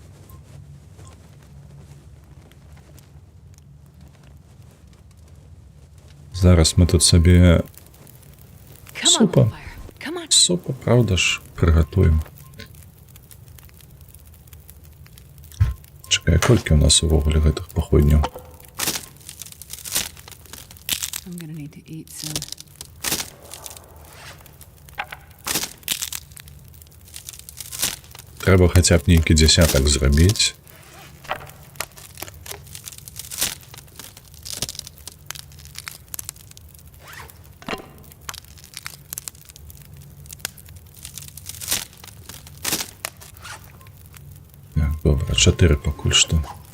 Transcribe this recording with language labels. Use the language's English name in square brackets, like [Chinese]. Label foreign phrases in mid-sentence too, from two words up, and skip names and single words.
[Belarusian] Зараз мы тут сабе супа. Супа, правда ж, прыгатуем. Чакай, колькі ў нас увогуле гэтых паходняў? [English] I'm gonna need to eat soon. [Belarusian] Трэба хаця б нейкі дзясятак зрабіць. Так, добра, 4 пакуль што.